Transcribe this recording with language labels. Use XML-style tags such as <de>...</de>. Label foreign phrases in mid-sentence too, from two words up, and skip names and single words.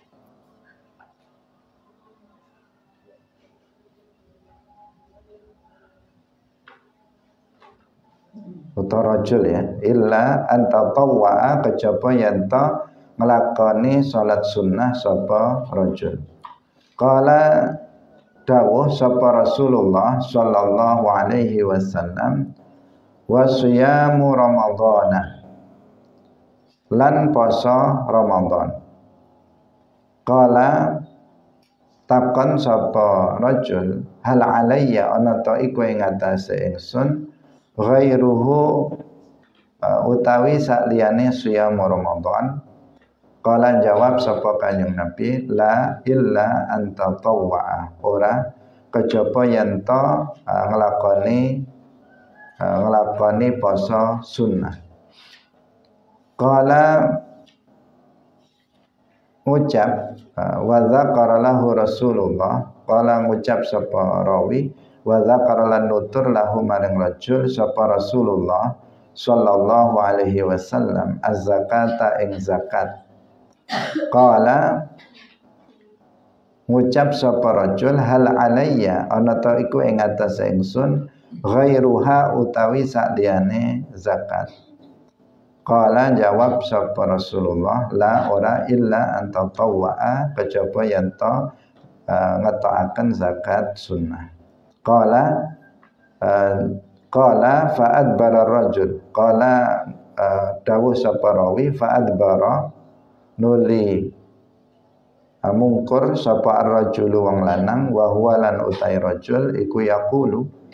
<jv>Utawa rajul ya</jv> <ar>إلا أن تطوع</ar> <jv>kejaba yen to nglakoni salat sunnah sapa rajul. Qala dawuh sapa Rasulullah</jv> <ar>صلى الله عليه وسلم وصيام رمضان</ar> <jv>lan poso Ramadan. Qala takon sapa rajul</jv> <ar>هل علي</ar> <jv>ana ta iku ing atase ingsun ghairuhu utawi sakliyane</jv> <ar>صيام رمضان.</ar> <jv>Qala jawab sapa Kanjeng Nabi</jv> <ar>لا إلا أن تطوع</ar> <jv>ora kejaba yen to nglakoni poso sunnah. Qala ucap</jv> <ar>وذكر له رسول الله قال</ar> <jv>ngucap sapa rawi</jv> <ar>وذكر</ar> <jv>lan nutur lahu maring rajul sapa Rasulullah</jv> <ar>صلى الله عليه وسلم الزكاة</ar> <jv>ing zakat. Qala ngucap sapa rajul</jv> <ar>هل علي</ar> <jv>ana ta iku ing atase ingsun ghairuha utawi sakliyane zakat. Qala jawab sapa Rasulullah la ora</jv> <ar>إلا أن تطوع</ar> <jv>kejaba yen to ngetokaken zakat sunnah.</jv> <ar>قال فأدبر رجل قال</ar> <jv>dawuh sapa rawi</jv> <ar>فأدبر</ar> <jv>nuli mungkur sapa ar-rajulu wong lanang</jv> <ar>وهو</ar> <jv>lan utai rajul iku yaqulu</jv>